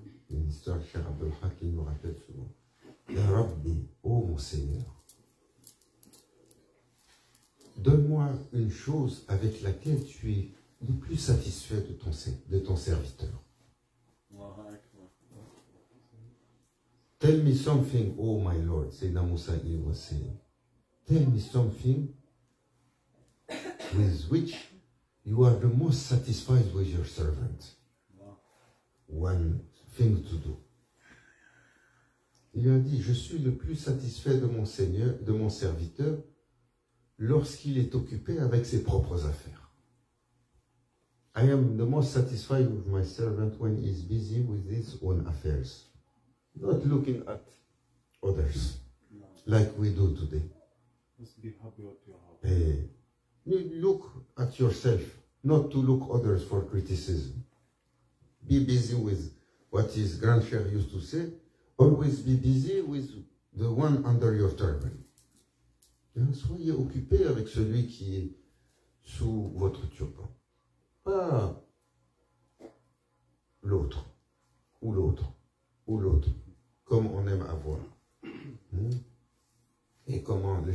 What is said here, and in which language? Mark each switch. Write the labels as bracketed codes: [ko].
[fr] Une histoire que Cheikh Abdul Haq nous rappelle souvent. [ar] Ya Rabbi, [fr] ô mon Seigneur, donne-moi une chose avec laquelle tu es le plus satisfait de ton serviteur. [en] Tell me something, oh my Lord, Sayyidina Musa was saying. Tell me something with which you are the most satisfied with your servant. One thing to do. [fr] Il a dit, je suis le plus satisfait de mon Seigneur, de mon serviteur, lorsqu'il est occupé avec ses propres affaires. [en] I am the most satisfied with my servant when he is busy with his own affairs. Not looking at others, like we do today. Just be happy what you have. You look at yourself, not to look others for criticism. Be busy with what his grandfather used to say. Always be busy with the one under your turban. [fr] Soyez occupé avec celui qui est sous votre turban. Pas l'autre, ou l'autre, ou l'autre, comme on aime avoir. Et comment le